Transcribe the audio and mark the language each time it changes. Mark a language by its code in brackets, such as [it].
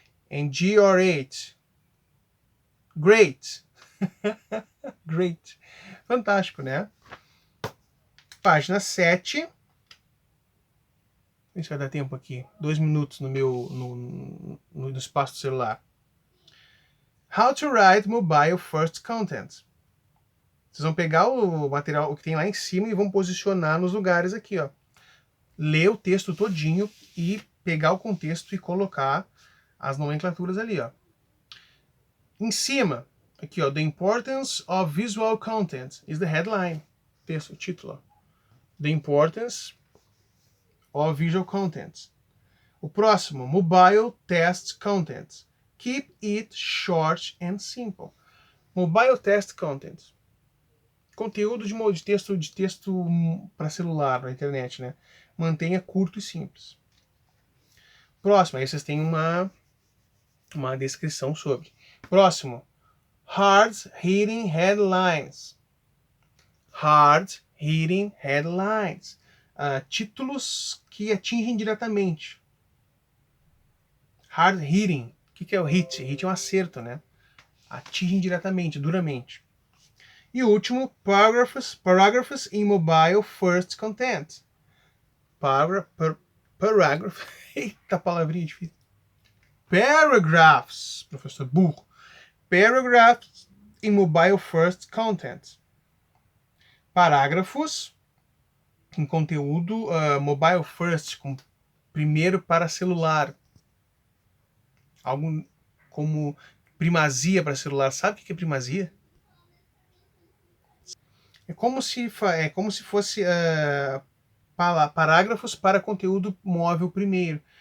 [en] And GR8. Great. Great. [pt] Fantástico, né? Página 7. Deixa eu dar tempo aqui. 2 minutos no meu no espaço do celular. [en] How to write mobile first content. [pt] Vocês vão pegar o material, o que tem lá em cima, e vão posicionar nos lugares aqui, ó. Ler o texto todinho e pegar o contexto e colocar as nomenclaturas ali, ó. Em cima, aqui, ó, [en] The Importance of Visual Content is the headline. [pt] Texto, o título. [en] The Importance of Visual Content. [pt] O próximo, Mobile Test Content. [en] Keep it short and simple. [pt] Mobile Test Content. Conteúdo de texto para celular, na internet, né? Mantenha curto e simples. Próximo, aí vocês têm uma descrição sobre. Próximo, [en] Hard-hitting headlines. [pt] Hard-hitting headlines. Títulos que atingem diretamente. Hard-hitting. O que é o hit? Hit é um acerto, né? Atingem diretamente, duramente. E o último, [en] paragraphs in mobile first content. [pt] Paragraph. Eita, palavrinha difícil. Paragraphs, professor burro. [en] Paragraphs in mobile first content. [pt] Parágrafos em conteúdo mobile first, com primeiro para celular. Algo como primazia para celular. Sabe o que é primazia? É como se fosse parágrafos para conteúdo móvel primeiro.